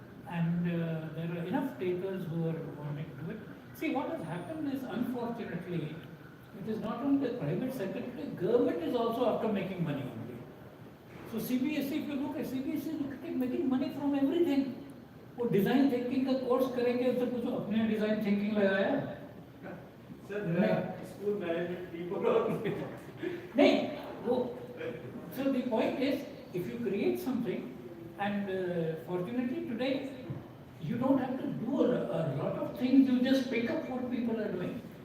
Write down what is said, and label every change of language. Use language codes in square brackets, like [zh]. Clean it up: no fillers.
[en] And there are enough takers who are wanting to do it. See, what has happened is, unfortunately, it is not only the private sector, the government is also after making money only. So CBSE, if you look at CBSE, look at making money from everything. [hi] वो design thinking का course करेंगे उससे पूछो अपने design thinking लगाया [en] Sir, there are school management people also. [hi] नहीं वो [en] so the point is, if you create something, and fortunately today you don't have to do a lot of things, you just pick up what people are doing.